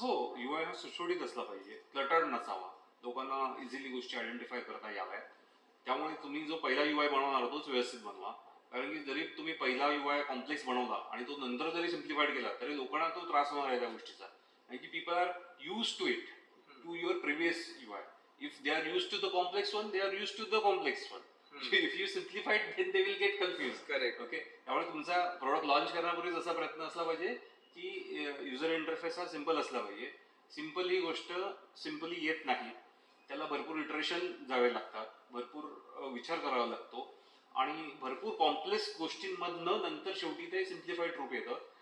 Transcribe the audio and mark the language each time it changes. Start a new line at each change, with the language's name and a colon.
Marathi: हो, युआय हा सुशोभित असला पाहिजे, क्लटर्ड नसावा, लोकांना इझिली गोष्टी आयडेंटिफाय करता याव्यात. त्यामुळे तुम्ही जो पहिला युआय बनवणार तोच व्यवस्थित बनवा. कारण की जरी तुम्ही पहिला युआय कॉम्प्लेक्स बनवला आणि तो नंतर जरी सिम्प्लिफाईड केला तरी लोकांना तो त्रास होणार आहे त्या गोष्टीचा. आणि
English: की people are use to it, to your previous UI. If they are use to the complex one, they are use to the complex one. If you simplified then they will get confuse. Correct.
Marathi: Okay, त्यामुळे तुमचा product launch करण्यापूर्वीच असा प्रयत्न असला पाहिजे की user interface हा simple असला पाहिजे. सिम्पल ही गोष्ट सिम्पली येत नाही, त्याला भरपूर इटरेशन जावे लागतात, भरपूर विचार करावा लागतो आणि भरपूर कॉम्प्लेक्स गोष्टींमधनं नंतर शेवटी ते सिम्प्लिफाईड रूप येतं.